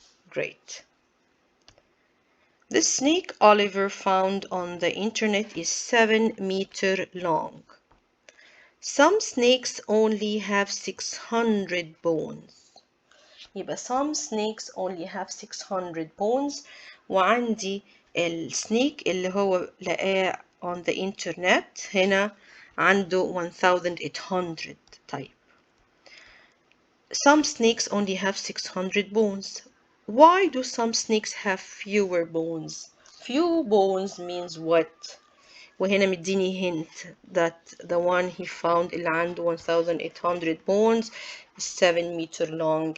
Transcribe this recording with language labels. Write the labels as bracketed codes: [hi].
[en] Great. The snake Oliver found on the internet is 7 meters long. Some snakes only have 600 bones. يبقى some snakes only have 600 bones. [ar] وعندي السنيك اللي هو لقاه [en] on the internet [ar] هنا عنده 1800 طيب. [en] Some snakes only have 600 bones. Why do some snakes have fewer bones? Few bones means what? [ar] وهنا مديني [en] hint that the one he found [ar] اللي عنده [en] 1800 bones is 7 meter long.